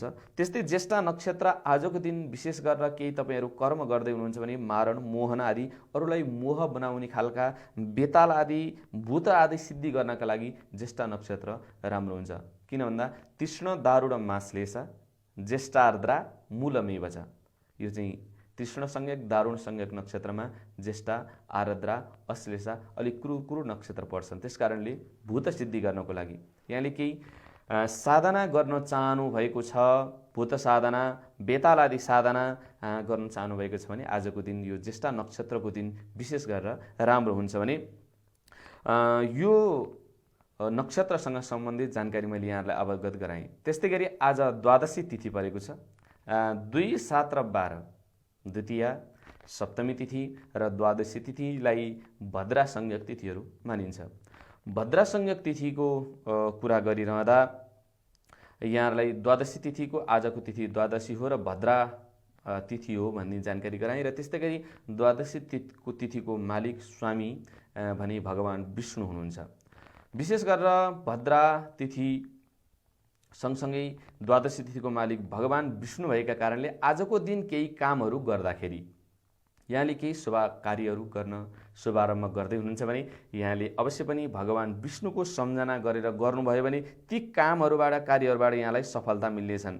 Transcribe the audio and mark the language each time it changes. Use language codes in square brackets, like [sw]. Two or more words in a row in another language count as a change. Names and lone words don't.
[ne] त्यस्तै ज्येष्ठा नक्षत्र आजको दिन विशेष गरेर केही तपाईँहरू कर्म गर्दै हुनुहुन्छ भने मारण, मोहन आदि अरूलाई मोह बनाउने खालका बेताल आदि भूत आदि सिद्धि गर्नका लागि ज्येष्ठा नक्षत्र राम्रो हुन्छ। किन भन्दा [sa] तीक्ष्ण दारुण माश्लेषा ज्येष्ठार्द्रा मूलमेव [ne] छ। यो चाहिँ तीक्ष्ण संज्ञक दारुण संज्ञक नक्षत्रमा ज्येष्ठा, आर्द्रा, अश्लेषा अलिक क्रूर नक्षत्र पर्छन्। त्यसकारणले भूत सिद्धि गर्नको लागि यहाँले केही साधना गर्न चाहनु भएको छ, भूत साधना, बेताल आदि साधना गर्न चाहनु भएको छ भने आजको दिन यो ज्येष्ठा नक्षत्रको दिन विशेष गरेर राम्रो हुन्छ। भने यो नक्षत्रसँग सम्बन्धित जानकारी मैले यहाँहरूलाई अवगत गराएँ। त्यस्तै गरी आज द्वादशी तिथि परेको छ। 2, 7 र 12 द्वितीया, सप्तमी तिथि र द्वादशी तिथिलाई भद्रा संज्ञक तिथिहरू मानिन्छ। भद्रा संज्ञक तिथिको कुरा गरिरहँदा यहाँहरूलाई द्वादशी तिथिको आजको तिथि द्वादशी हो र भद्रा तिथि हो भन्ने जानकारी गराएँ। र त्यस्तै गरी द्वादशी तिथिको मालिक स्वामी भने भगवान विष्णु हुनुहुन्छ। विशेष गरेर भद्रा तिथि सँगसँगै द्वादशी तिथिको मालिक भगवान विष्णु भएका कारणले आजको दिन केही कामहरू गर्दाखेरि यहाँले केही शुभ कार्यहरू गर्न शुभारम्भ गर्दै हुनुहुन्छ भने यहाँले अवश्य पनि भगवान विष्णुको सम्झना गरेर गर्नुभयो भने ती कामहरूबाट, कार्यहरूबाट यहाँलाई सफलता मिल्नेछन्।